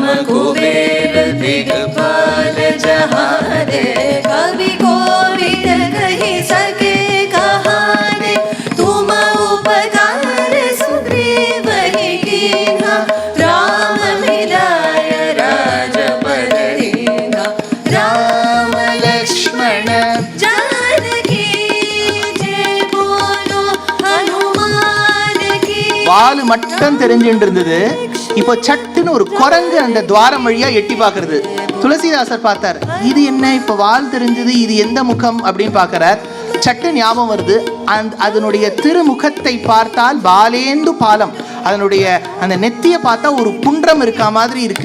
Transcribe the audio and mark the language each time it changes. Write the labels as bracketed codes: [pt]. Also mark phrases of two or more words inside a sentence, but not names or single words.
[awa] कुबेर दिगपाल जहाने, कवि कोविद कहि सके कहाने, तुम उपकार सुग्रीव ही कीन्हा, राम मिलाय राजपद दीन्हा, राम लक्ष्मण जानकी जय बोलो हनुमान की. [ta] வால் மட்டும் தெரிஞ்சுட்டு இருந்தது, இப்போ சட்டுன்னு ஒரு குரங்கு அந்த துவாரம் வழியா எட்டி பார்க்கறது. துளசிதாசர் பார்த்தார், இது என்ன இப்போ வால் தெரிஞ்சது, இது எந்த முகம் அப்படின்னு பார்க்கிறார். சட்டு ஞாபகம் வருது, அதனுடைய திருமுகத்தை பார்த்தால் பாலேந்து பாலம், அதனுடைய அந்த நெத்தியை பார்த்தா ஒரு புன்றம் இருக்கா மாதிரி இருக்கு.